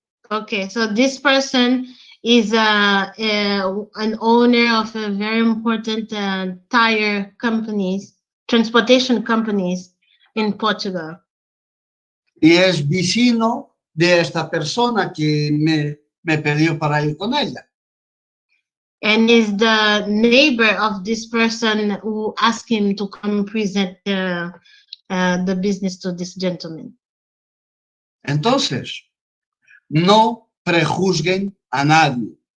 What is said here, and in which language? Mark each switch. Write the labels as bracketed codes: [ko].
[en] Okay, so this person is an owner of a very important tire companies, transportation companies in Portugal. [es] Y es vecino de esta persona que me pidió para ir con ella. [en] And is the neighbor of this person who asked him to come present the business to this gentleman. [es] Entonces, no prejuzguen a nadie.